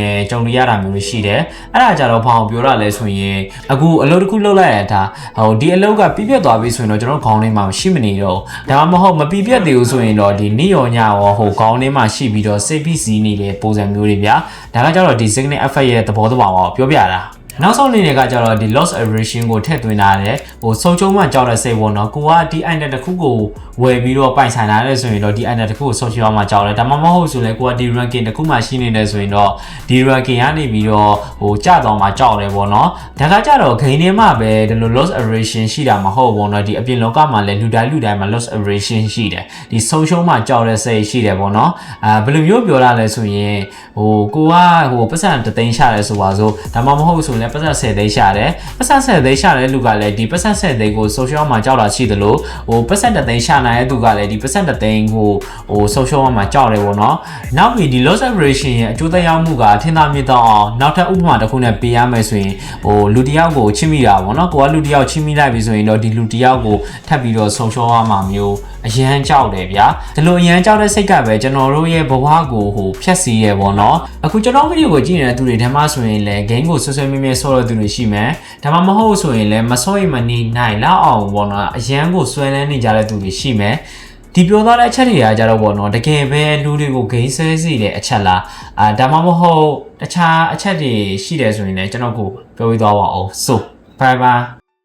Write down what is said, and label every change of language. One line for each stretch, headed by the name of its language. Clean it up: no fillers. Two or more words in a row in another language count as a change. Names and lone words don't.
Burmese: နဲ့ကြုံရတာမျိုးတွေရှိတယ်အဲ့ဒါကြတော့ဘာအောင်ပြောတာလဲဆိုရင်အခုအလုပ်တစ်ခုလုပ်လိုက်ရတာဒီအလုပ်ကပြည့်ပြတ်သွားပြီဆိုရင်တော့ကျွန်တော်ခေါင်းထဲမှာရှိမနေတော့ဒါမှမဟုတ်မပြည့်ပြတ်သေးဘူးဆိုရင်တော့ဒီနေ့ရောညရောခေါင်းထဲမှာရှိပြီးတော့စိတ်ဖိစီးနေတဲ့ပုံစံမျိုးတွေဗျာဒါကကြတော့ဒီ
English: signal effect
Burmese: ရဲ့သဘောတဘာဝကိုပြောပြတာနောက်ဆုံးအနေနဲ့ကကြတော့ဒီ
English: loss aversion
Burmese: ကိုထည့်သွင်းထားတယ်ဆုံးချုံမှကြောက်တဲ့စိတ် ပေါ့နော်ကိုကဒီ item တစ်ခုကိုဝယ်ပြီးတော့ပိုင်ဆိုင်လာတယ်ဆိုရင်တော့ဒီ item တစ်ခုကိုဆုံးချုံမှကြောက်တယ်ဒါမှမဟုတ်ဆိုလဲကိုကဒီ ranking တစ်ခုမှရှိနေတယ်ဆိုရင်တော့ဒီ ranking ကနေပြီးတော့ကျသွားမှကြောက်တယ်ပေါ့နော်ဒါကကြတော့ gain ထဲမှာပဲဒီလို
English: loss aversion
Burmese: ရှိတာမဟုတ်ဘူးနော်ဒီအပြင်လောကမှာလည်းလူတိုင်း မှာ
English: loss aversion
Burmese: ရှိတယ်ဒီဆုံးချုံမှကြောက်တဲ့စိတ်ရှိတယ်ပေါ့နော်ဘယ်လိုမျိုးပြောရလဲဆိုရင်ကိုကပတ်စံတသိန်းရှာတယ်ဆိုပါစို့ဒါမှမဟုတ်ဆိုလဲပတ်စံ10သိန်းရှာတယ်ပတ်စံ10သိန်းရှာတဲ့လူကလည်းဒီပတ်စံ10သိန်းကို social မှာကြောက်တာရှိသလိုပတ်စံတသိန်းရှာနိုင်တဲ့သူကလည်းဒီပတ်စံတသိန်းကိုsocial မှာကြောက်တယ်ပေါ့နော်နောက်ပြီးဒီ
English: loss aversion
Burmese: ရဲ့အကျိုးသက်ရောက်မှုကထင်သာမြင်သာအောင်နောက်ထပ်ဥပမာတစ်ခု နဲ့ပေးရမယ်ဆိုရင်လူတစ်ယောက်ကိုချစ်မိတာပေါ့နော်ကိုကလူတစ်ယောက်ချစ်မိလိုက်ပြီဆိုရင်တော့ဒီလူတစ်ယောက်ကိုထပ်ပြီးတော့ social မှာ မျိုးအရန်ကြောက်တယ်ဗျာဒီလိုအရန်ကြောက်တဲ့စိတ်ကပဲကျွန်တော်တို့ရဲ့ဘဝကိုဖျက်ဆီးရပေါ့နော်အခုကျွန်တော်ဗီဒီယိုကိုကြည့်နေတဲ့သူတွေထဲမှာဆိုရင်လည်း game ကိုဆွဆွဲမြဲမြဲဆော့တဲ့သူတွေရှိမယ်ဒါမှမဟုတ်ဆိုရင်လည်းမဆော့ရင်မနေနိုင်လောက်အောင်ပေါ့နော်အရန်ကိုဆွဲလန်းနေကြတဲ့သူတွေရှိမယ်ဒီပြောသားတဲ့အချက်တွေကကြတော့ပေါ့နော်တကယ်ပဲလူတွေကိုဂိမ်းဆဲစီတဲ့အချက်လားဒါမှမဟုတ်တခြားအချက်တွေရှိတယ်ဆိုရင်လည်းကျွန်တော်ကိုပြောပြသွားပါအောင်ဆို
English: bye bye